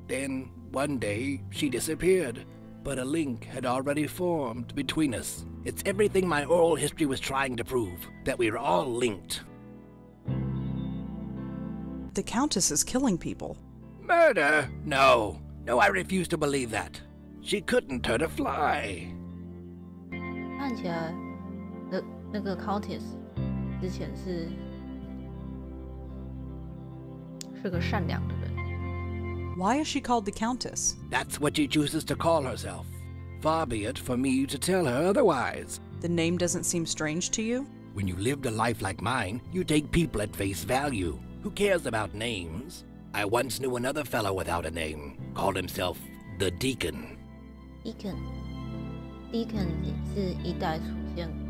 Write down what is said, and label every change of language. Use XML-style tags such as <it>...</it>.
<en>Then, one day, she disappeared. But a link had already formed between us. It's everything my oral history was trying to prove, that we were all linked. The Countess is killing people. Murder? No, I refuse to believe that. She couldn't hurt a fly.</en> <zh>看起来那个 Countess 之前是个善良的人。</zh> <en>Why is she called the Countess? That's what she chooses to call herself. Far be it for me to tell her otherwise. The name doesn't seem strange to you? When you lived a life like mine, you take people at face value. Who cares about names? I once knew another fellow without a name, called himself the Deacon.</en> <zh>Deacon 也是一代出现。</zh>